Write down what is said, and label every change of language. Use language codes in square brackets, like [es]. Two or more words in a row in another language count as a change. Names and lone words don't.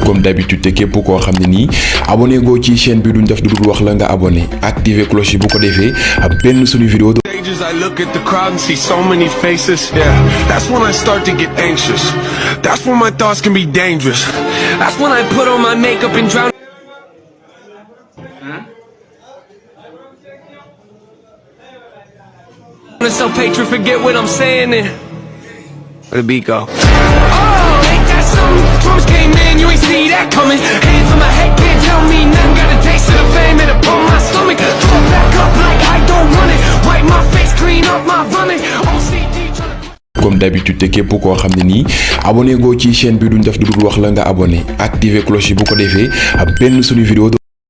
[fr] comme d'habitude [wo] te képp koo xam ne nii abonné goo ci chaîne bi duñ def du dul wax la nga abonné [fr] activer cloche [wo] yi bu ko defee benn suñu vidéo. [en] I look at the crowd and see so many faces. Yeah, that's when I start to get anxious. That's when my thoughts can be dangerous. That's when I put on my makeup and drown. Self-hatred, forget what I'm saying. Where the beat go? Oh, ain't that something? Drums came in, you ain't see that coming. Hands on my head, can't tell me nothing. Got a taste of the fame and upon my stomach. Throw it back up like I don't want it. Wipe my face, clean up my vomit. OCD tryna. [fr] Comme d'habitude [wo] te képp koo xam ne nii abonné goo ci chaîne bi duñ def du dul wax la nga abonné [fr] activer cloche [wo] yi bu ko defee benn suñu vidéo.